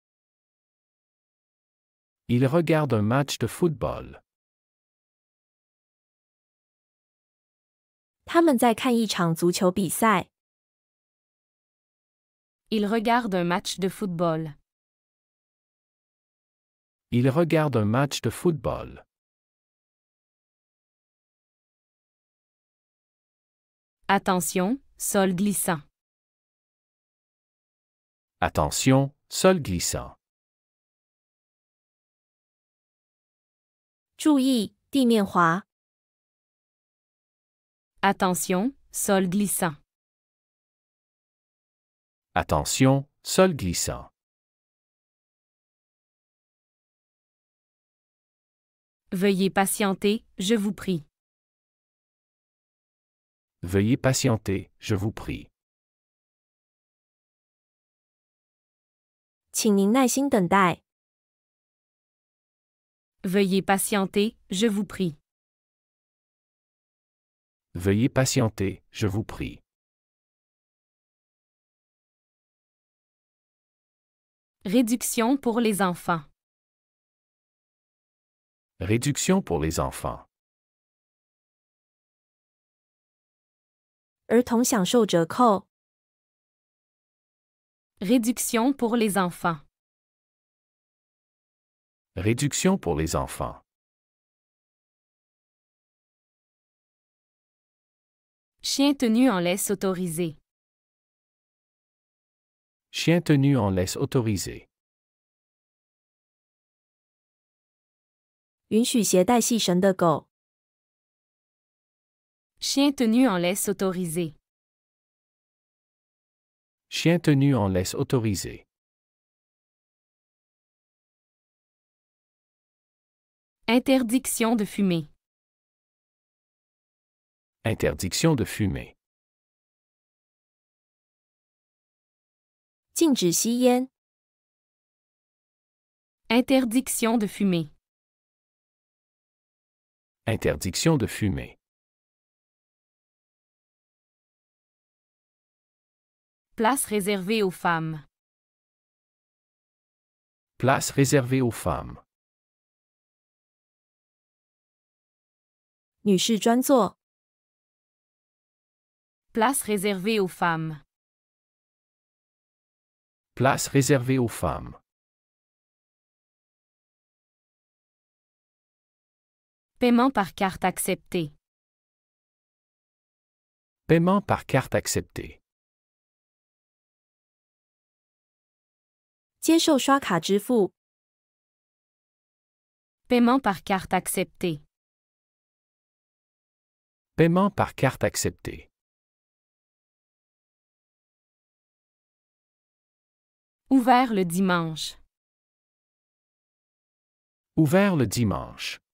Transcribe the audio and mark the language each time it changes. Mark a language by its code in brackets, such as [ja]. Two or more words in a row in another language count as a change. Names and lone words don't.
[fr] Il regarde un match de football. [zh] 他们在看一场足球比赛。 [fr] Il regarde un match de football. Il regarde un match de football. Attention, sol glissant. Attention, sol glissant. [zh] 注意，地面滑。 [fr] Attention, sol glissant. Attention, sol glissant. Veuillez patienter, je vous prie. Veuillez patienter, je vous prie. [zh] 请您耐心等待。 [fr] Veuillez patienter, je vous prie. Veuillez patienter, je vous prie. Réduction pour les enfants. Réduction pour les enfants. [zh] 儿童享受折扣。 [fr] Réduction pour les enfants. Réduction pour les enfants. Chien tenu en laisse autorisé. Chien tenu en laisse autorisé. [zh] 允许携带细绳的狗。 [fr] Chien tenu en laisse autorisé. Chien tenu en laisse autorisé. Interdiction de fumer. Interdiction de fumer. [zh] 禁止吸烟。 [fr] Interdiction de fumer. Interdiction de fumer. Place réservée aux femmes. Place réservée aux femmes. [zh] 女士专座。 [fr] Place réservée aux femmes. Place réservée aux femmes. Paiement par carte accepté. Paiement par carte accepté. [zh] 接受刷卡支付。 [fr] Paiement par carte accepté. Paiement par carte accepté. Ouvert le dimanche. Ouvert le dimanche.